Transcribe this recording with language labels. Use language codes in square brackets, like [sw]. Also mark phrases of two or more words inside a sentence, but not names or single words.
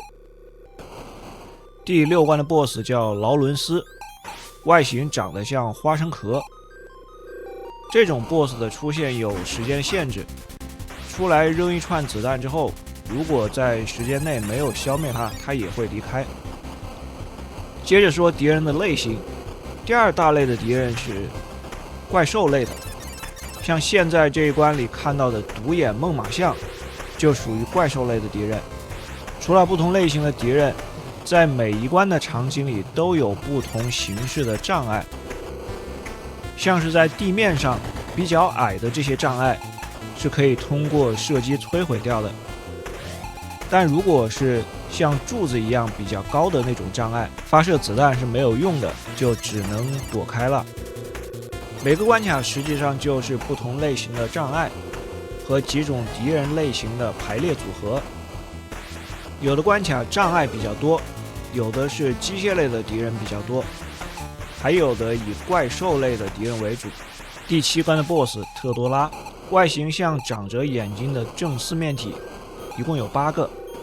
[zh] 第6關的 BOSS 叫勞倫斯，外形長得像花生壳。這種 BOSS 的出現有時間限制，出来扔一串子彈之後，如果在時間內沒有消滅它，它也会離開。接着說敌人的類型，第2大類的敵人是怪獸類的，像現在這一關裡看到的獨眼猛獁象就屬於怪獸類的敵人。除了不同類型的敵人，在每一關的場景裡都有不同形式的障礙，像是在地面上比较矮的这些障礙是可以通过射击摧毀掉的，但如果是像柱子一樣比較高的那种障礙，發射子彈是沒有用的，就只能躲開了。每個關卡實際上就是不同類型的障礙和幾種敵人類型的排列組合。有的關卡障礙比較多，有的是機械類的敵人比較多，還有的以怪獸類的敵人為主。第7關的 BOSS 特多拉，外形像長着眼睛的正四面體，一共有8個。